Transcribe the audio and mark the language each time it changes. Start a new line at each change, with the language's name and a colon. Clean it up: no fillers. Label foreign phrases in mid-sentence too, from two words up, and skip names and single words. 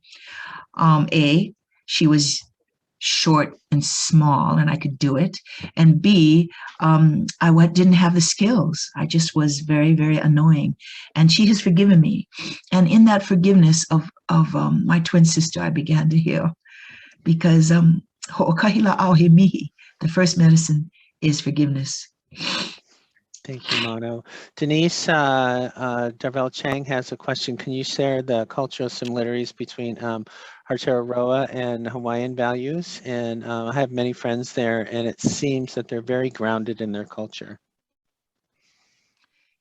English: She was short and small, and I could do it. And B, I didn't have the skills. I just was very, very annoying. And she has forgiven me. And in that forgiveness of my twin sister, I began to heal.
Hawaiian: Because ho'okahila auhe mihi,
English: the first medicine is forgiveness. Thank you, Mono. Denise Darvell Chang has a question. Can you share the cultural similarities between Aotearoa and Hawaiian values? And I have many friends there, and it seems that they're very grounded in their culture.